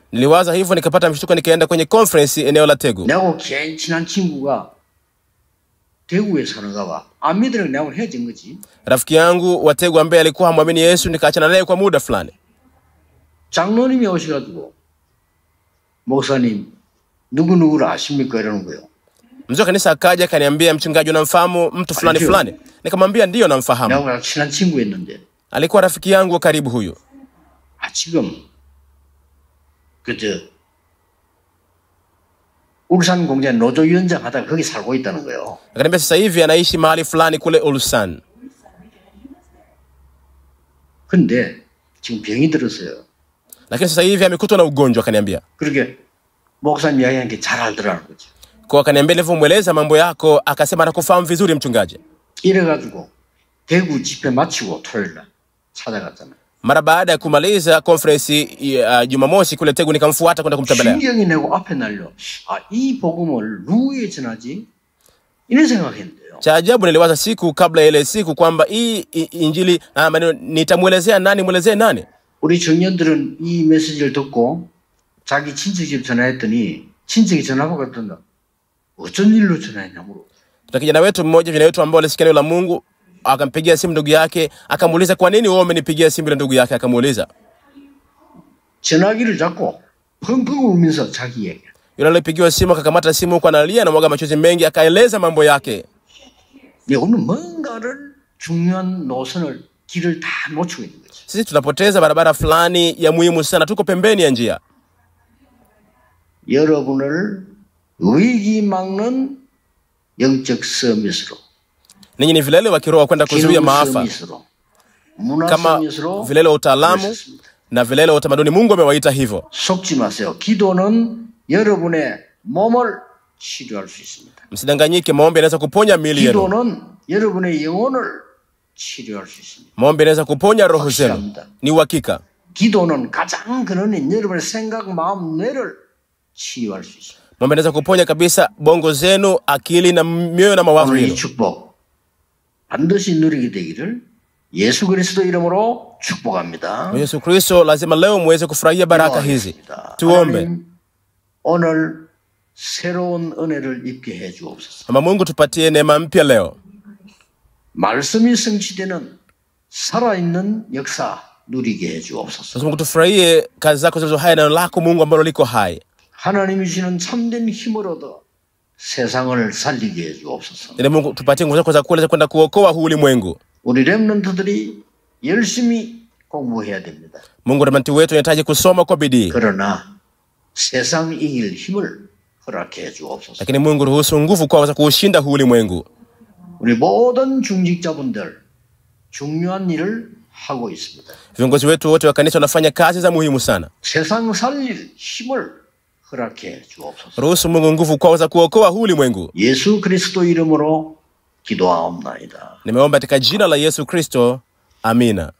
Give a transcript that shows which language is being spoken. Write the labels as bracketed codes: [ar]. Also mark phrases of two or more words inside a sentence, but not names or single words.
[sw] Niliwaza hivyo, nikapata mshtuko, nikaenda kwenye conference eneo la Tegu. [ko] 내하고 제일 친한 친구가 대구에 사는가 봐. 안 믿으려고 내하고 헤어진 거지. [sw] Rafiki yangu wa Tegu ambaye alikuwa hamwamini Yesu, nikaachana naye kwa muda fulani. [ko] 장로님이 오셔가지고 목사님 누구누구를 아십니까? 이러는 거예요. [sw] Mzee wa kanisa akaja akaniambia, mchungaji, unamfahamu mtu fulani fulani? Nikamwambia ndio namfahamu. [ko] 내하고 친한 친구였는데 [sw] Alikuwa rafiki yangu wa karibu huyu. [ko] 지금 울산 공장 노조위원장 하다가 거기 살고 있다는 거예요. [sw] Akaniambia sasa hivi anaishi mahali fulani kule Ulsan. [ko] 근데 지금 병이 들었어요. [sw] Lakini sasa hivi amekutwa na ugonjwa, akaniambia. [ko] 그렇게 목사님 이야기하는 게 잘 알더라는 거죠. [sw] Kwa akaniambia nilivyomweleza mambo yako, akasema anakufahamu vizuri mchungaji. [ko] 이래가지고 대구 집회 마치고 토요일 날 찾아갔잖아요. [sw] Mara baada ya kumaliza conference Jumamosi kule Tegu, nikamfuata kwenda kumtembelea. [ko] 신경이 내고 앞에 날려. 이 복음을 누구에게 전하지? 이런 생각했는데요. [sw] Cha ajabu, niliwaza siku kabla ile siku kwamba hii injili nitamwelezea nani, mwelezee nani? [ko] 우리 청년들은 이 메시지를 듣고 자기 친척 집 전화했더니 친척이 전화 받았던다. 어쩐 일로 전화했냐 물어. [sw] Kuna kijana wetu mmoja, vijana wetu ambao walisikia neno la Mungu, akampigia simu ndugu yake, akamuuliza kwa nini wewe umenipigia simu? Ile ndugu yake akamuuliza. [ko] 전화기를 잡고 펑펑 울면서 자기 얘기. [sw] Yule alipigiwa simu akakamata simu huko analia na mwaga machozi mengi, akaeleza mambo yake. [ko] 오늘 뭔가를 중요한 노선을 길을 다 놓치고 있는 거죠. [sw] Sisi tunapoteza barabara fulani ya muhimu sana, tuko pembeni ya njia. [ko] 여러분을 위기 막는 영적 서밋으로, [sw] Ninyi ni vilele wa kiroho kwenda kuzuia maafa, [ko] 서밋으로, 문화 [sw] kama [ko] 서밋으로 [sw] vilele wa utaalamu na vilele wa utamaduni. Mungu amewaita hivyo. [ko] 속지 마세요. 기도는 여러분의 몸을 치료할 수 있습니다. [sw] Msidanganyike, maombi yanaweza kuponya miili yenu. [ko] 기도는 여러분의 영혼을 치료할 수 있습니다. [sw] Maombi yanaweza kuponya roho zenu. Ni uhakika. [ko] 기도는 가장 근원인 여러분의 생각, 마음, 뇌를 치유할 수 있습니다. [sw] Maombi yanaweza kuponya kabisa bongo zenu, akili na mioyo na mawazo [ko] 오늘 이 [sw] yenu. [ko] 축복 반드시 누리게 되기를 예수 그리스도 이름으로 축복합니다. [sw] Yesu Kristo, lazima leo muweze kufurahia baraka hizi. Tuombe. [ko] 하나님, 오늘 새로운 은혜를 입게 해 주옵소서. [sw] Mama Mungu, tupatie neema mpya leo. [ko] 말씀이 성취되는 살아있는 역사 누리게 해 주옵소서. [sw] Mungu, tufurahie kazi zako zilizo hai na neno lako Mungu ambalo liko hai. [ko] 하나님이 주시는 참된 힘을 얻어 세상을 살리게 해 주옵소서. [sw] Ili Mungu tupatie nguvu zako za kuweza kwenda kuokoa huu ulimwengu. [ko] 우리 렘넌트들이 열심히 공부해야 됩니다. [sw] Mungu, remnant wetu wanahitaji kusoma kwa bidii. [ko] 그러나 세상 이길 힘을 허락해 주옵소서. [sw] Lakini Mungu, ruhusu nguvu kwa kuushinda huu ulimwengu. [ko] 우리 모든 중직자분들 중요한 일을 하고 있습니다. [sw] Viongozi wetu wote wa kanisa wanafanya kazi za muhimu sana. [ko] 세상 살릴 힘을 허락해 주옵소서. [sw] Ruhusu Mungu nguvu kwa kuokoa huu ulimwengu. [ko] 예수 그리스도 이름으로 기도하옵나이다. [sw] Nimeomba katika jina la Yesu Kristo. Amina.